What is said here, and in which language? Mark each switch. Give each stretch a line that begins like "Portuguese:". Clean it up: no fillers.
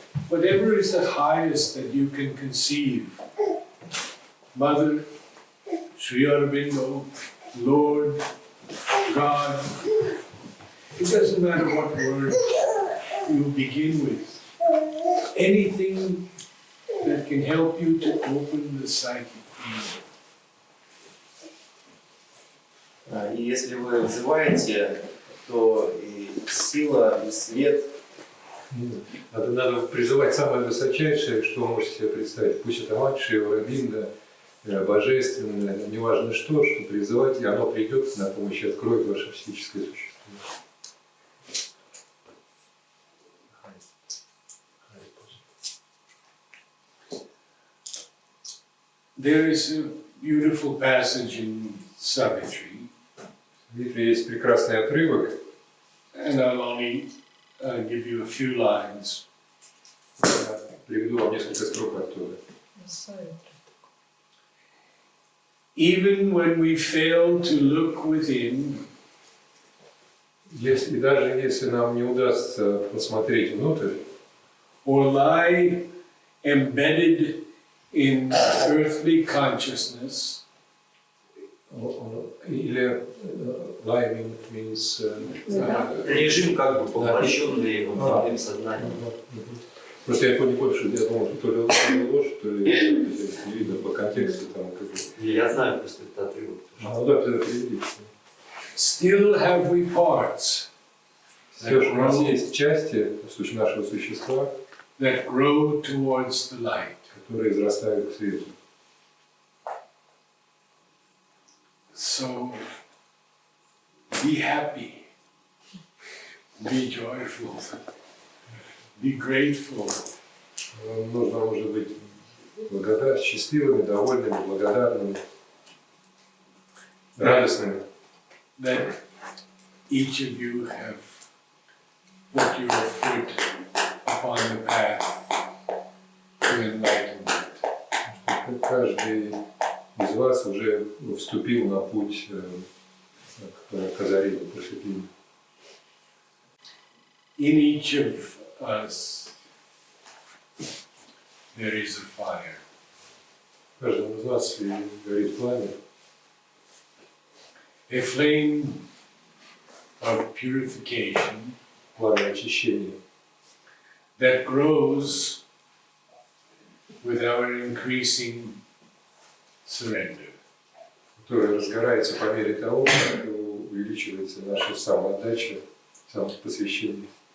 English: whatever is the highest that you can conceive, Mother, Sri Aurobindo, Lord, God, it doesn't matter what word you begin with, anything that can help you to open the psychic field.
Russian: И если вы вызываете, то и сила, и свет. Надо призывать самое высочайшее, что вы можете себе представить. Пусть это мать Шри Aurobindo, Божественное, неважно что призывать, и оно придет на помощь и откроет ваше психическое существо.
English: There is a beautiful passage in Savitri.
Russian: В Савитри есть прекрасный отрывок,
English: And I'll only give you a few lines.
Russian: я приведу вам несколько строк оттуда.
English: Even when we fail to look within,
Russian: И даже если нам не удастся посмотреть внутрь,
English: or lie embedded in earthly consciousness,
Russian: или
English: lie means
Russian: режим как бы поглощенный внутренним сознанием. Просто я не понял, что я думал, что то ли ложь, то ли не видно по контексту там как бы. Я знаю просто этот отрывок. Ну да, приведи.
English: still have we parts
Russian: Все, что у нас есть части нашего существа,
English: that grow towards the light.
Russian: которые израстают к свету.
English: So be happy, be joyful, be grateful.
Russian: Нам нужно, может быть, счастливыми, довольными, благодарными, радостными.
English: That each of you have put your foot upon the path to enlightenment.
Russian: Каждый из вас уже вступил на путь к озарению, просветлению.
English: In each of us there is a fire.
Russian: В каждом из нас горит пламя,
English: A flame of purification
Russian: пламя очищения,
English: that grows with our increasing surrender.
Russian: которое разгорается по мере того, как увеличивается наша самоотдача, самопосвящение.